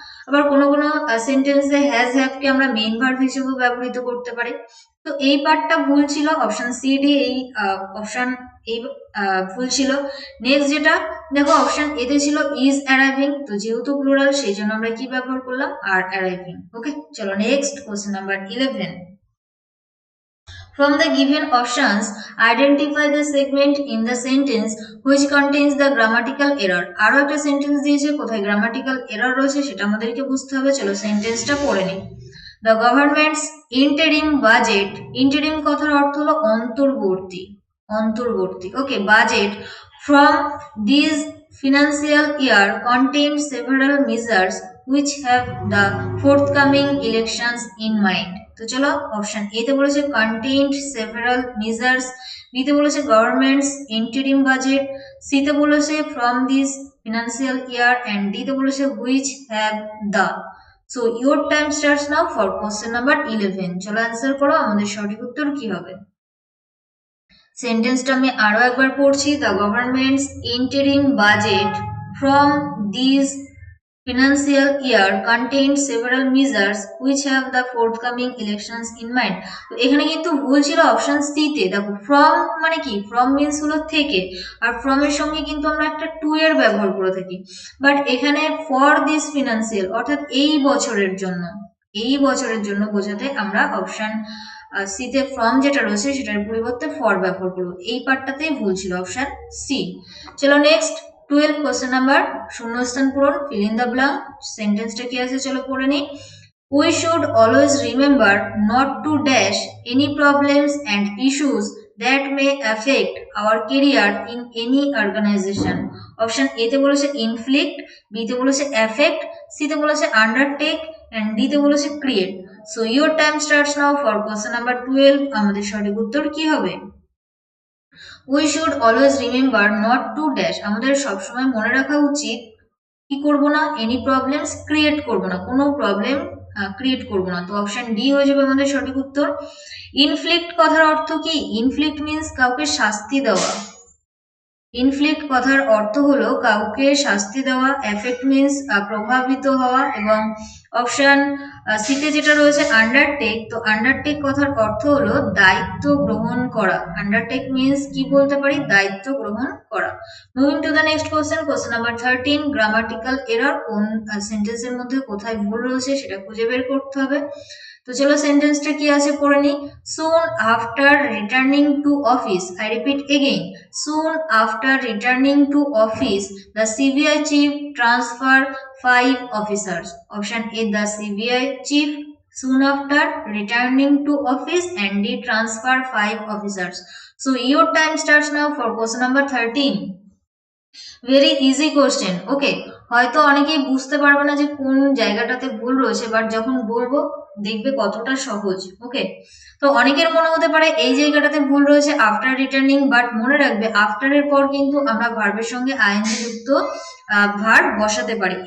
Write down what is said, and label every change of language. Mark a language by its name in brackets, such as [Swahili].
[Bangla] আবার কোনো কোনো সেন্টেন্সে হ্যাজ হ্যাভ কে আমরা মেইন ভার্ব হিসেবেও ব্যবহৃত করতে পারি। তো এই পার্টটা ভুল ছিল, অপশন সি ডি এই অপশন এই ভুল ছিল। নেক্সট যেটা দেখো অপশন এ তে ছিল [English] is arriving, [Bangla] তো যেহেতু প্লুরাল সেই জন্য আমরা কি ব্যবহার করলাম, [English] আর অ্যারাইভিং। [Bangla] ওকে, চলো next question number 11, [English] from the given options identify the segment in the sentence which contains the grammatical error। [Bangla] আরো একটা সেন্টেন্স দিয়েছে, কোথায় গ্রামাটিক্যাল এরর রয়েছে সেটা আমাদেরকে বুঝতে হবে। চলো সেন্টেন্সটা পড়ে নিই। [English] The government's interim budget, [Bangla] interim কথার অর্থ হলো অন্তর্বর্তী, অন্তর্বর্তী। [English] Okay, budget from this financial year contained several measures which have the forthcoming elections in mind। [Bangla] তো চলো অপশন এ তে বলেছে [English] contained several measures, [Bangla] বি তে বলেছে [English] government's interim budget, [Bangla] সি তে বলেছে [English] from this financial year and [Bangla] D তে বলেছে [English] which have the। So your time starts now for question number 11। [Bangla] চলো অ্যান্সার করো, আমাদের সঠিক উত্তর কি হবে? সেন্টেন্সটা আমি আরো একবার পড়ছি। [English] The government's interim budget from this financial year contained several measures which have the forthcoming elections in mind। [Bangla] তো এখানে কিন্তু ভুল ছিল অপশন সি তে। দেখো ফ্রম মানে কি, ফ্রম মিন্স হলো থেকে, আর ফ্রম এর সঙ্গে কিন্তু আমরা একটা টু এর ব্যবহার করে থাকি, বাট এখানে [English] for this financial [Bangla] অর্থাৎ এই বছরের জন্য, এই বছরের জন্য বোঝাতে আমরা অপশন সি তে ফ্রম যেটা রয়েছে সেটার পরিবর্তে ফর ব্যবহার করবো। এই পার্টটাতেই ভুল ছিল, অপশন সি। চলো নেক্সট 12 কোশ্চেন নাম্বার, শূন্যস্থান পূরণ, [English] Fill in the blank. [Bangla] সেন্টেন্সটা কি আছে চলো পড়ে নিই। [English] We should always remember not to dash any problems and issues that may affect our career in any organization। [Bangla] Option A তে বলেছে inflict, বি তে বলেছে affect, সি তে বলেছে undertake and ডি তে বলেছে create। [English] So your time starts now for question number 12। [Bangla] আমাদের সঠিক উত্তর কি হবে? [English] We should always remember not to dash, [Bangla] আমাদের সবসময় মনে রাখা উচিত কি করব না, [English] any problems create [Bangla] করব না, কোনো প্রবলেম ক্রিয়েট করব না। তো অপশন ডি হয়ে যাবে আমাদের সঠিক উত্তর। ইনফ্লিক্ট কথার অর্থ কি? ইনফ্লিক্ট মিন্স কাউকে শাস্তি দেওয়া, ইনফ্লিক্ট কথার অর্থ হলো কাউকে শাস্তি দেওয়া, এফেক্ট মিন্স প্রভাবিত হওয়া, এবং অপশন সিতে যেটা রয়েছে আন্ডারটেক, তো আন্ডারটেক কথার অর্থ হলো দায়িত্ব গ্রহণ করা। আন্ডারটেক মিন্স কি বলতে পারি, দায়িত্ব গ্রহণ করা। [English] moving to the next question, [Bangla] question number 13, grammatical error, কোন সেন্টেন্সের মধ্যে কোথায় ভুল রয়েছে সেটা খুঁজে বের করতে হবে। তো চলো সেন্টেন্সটা কি আছে পড়ে নি। [English] Soon after returning to office, I repeat again, soon after returning to office the CBI chief transfer 5 officers. Option A, the CBI chief soon after returning to office, and D, transfer 5 officers. So your time starts now for question number 13. Very easy question. [Bangla] ওকে, হয়তো অনেকেই বুঝতে পারবে না যে কোন জায়গাটাতে ভুল রয়েছে, বাট যখন বলবো দেখবে কতটা সহজ। ওকে, তো অনেকের মনে হতে পারে এই জায়গাটাতে ভুল রয়েছে আফটার রিটার্নিং, বাট মনে রাখবে আফটার এর পর কিন্তু আমরা ভার্বের সঙ্গে আইএনজি যুক্ত ভার্ব বসাতে পারি।